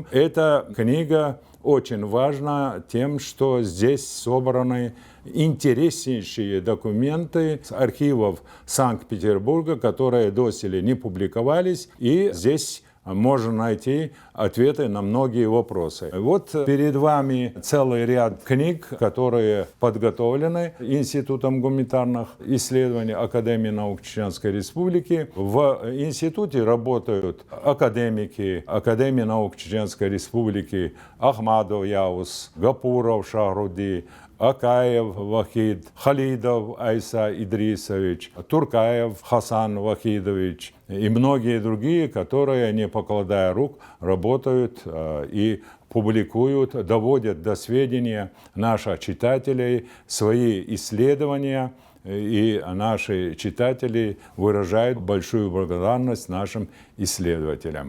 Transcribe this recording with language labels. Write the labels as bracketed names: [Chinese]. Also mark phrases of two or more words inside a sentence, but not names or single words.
[Russian] Эта книга очень важна тем, что здесь собраны интереснейшие документы с архивов Санкт-Петербурга, которые доселе не публиковались, и здесь можно найти ответы на многие вопросы. Вот перед вами целый ряд книг, которые подготовлены Институтом гуманитарных исследований Академии наук Чеченской Республики. В институте работают академики Академии наук Чеченской Республики Ахмадов Яус, Гапуров Шахруди, Акаев Вахид, Халидов Айса Идрисович, Туркаев Хасан Вахидович и многие другие, которые, не покладая рук, работают и публикуют, доводят до сведения наших читателей свои исследования, и наши читатели выражают большую благодарность нашим исследователям.